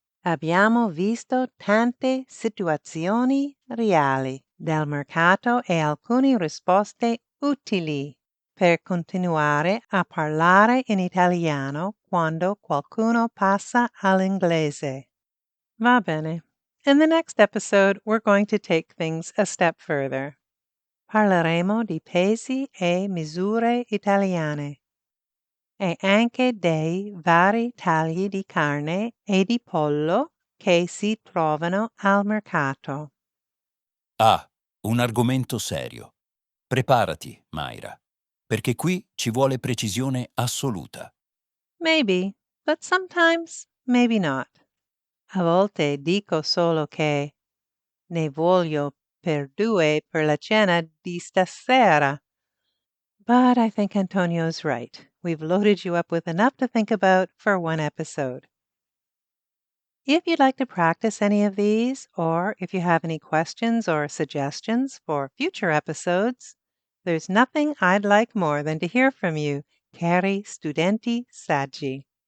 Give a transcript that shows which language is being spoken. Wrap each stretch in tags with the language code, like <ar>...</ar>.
<it>Abbiamo visto tante situazioni reali del mercato e alcune risposte utili per continuare a parlare in italiano quando qualcuno passa all'inglese. Va bene.</it> <en>In the next episode, we're going to take things a step further.</en> <it>Parleremo di pesi e misure italiane e anche dei vari tagli di carne e di pollo che si trovano al mercato. Ah, un argomento serio. Preparati, Mayra, perché qui ci vuole precisione assoluta.</it> <en>Maybe, but sometimes maybe not.</en> <it>A volte dico solo che ne voglio per due per la cena di stasera.</it> <en>But I think Antonio's right. We've loaded you up with enough to think about for one episode. If you'd like to practice any of these, or if you have any questions or suggestions for future episodes, there's nothing I'd like more than to hear from you,</en> <it>cari studenti saggi.</it>